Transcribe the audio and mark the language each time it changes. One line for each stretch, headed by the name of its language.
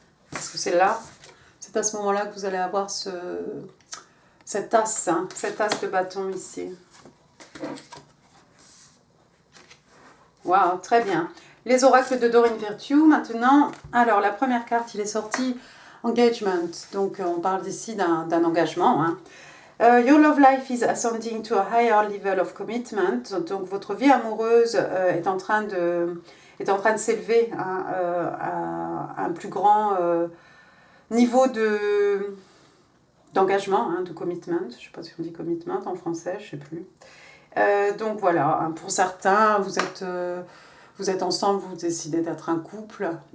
French: Parce que c'est là, c'est à ce moment-là que vous allez avoir cet as, hein, cet as de bâton ici. Waouh, très bien. Les oracles de Doreen Virtue, maintenant. Alors, la première carte, il est sorti Engagement. Donc, on parle ici d'un engagement. Hein.
English: Your love life is ascending to a higher level of commitment.
French: Donc, votre vie amoureuse est en train de s'élever à un plus grand niveau d'engagement, hein, de commitment. Je ne sais pas si on dit commitment en français, je ne sais plus. Donc voilà, hein, pour certains, vous êtes ensemble, vous décidez d'être un couple.